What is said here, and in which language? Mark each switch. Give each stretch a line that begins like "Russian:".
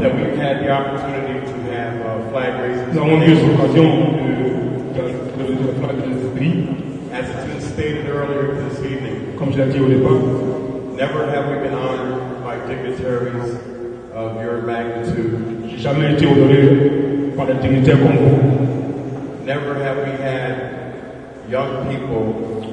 English: that we've had the opportunity to have flag raising,
French: nous avons eu l'occasion de la flag de ce pays.
English: as it's been stated earlier this evening,
French: Comme je l'ai dit au départ,
English: never have we been honored by dignitaries of your magnitude.
French: j'ai jamais été honoré par des dignitaires comme vous.
English: Never have we had young people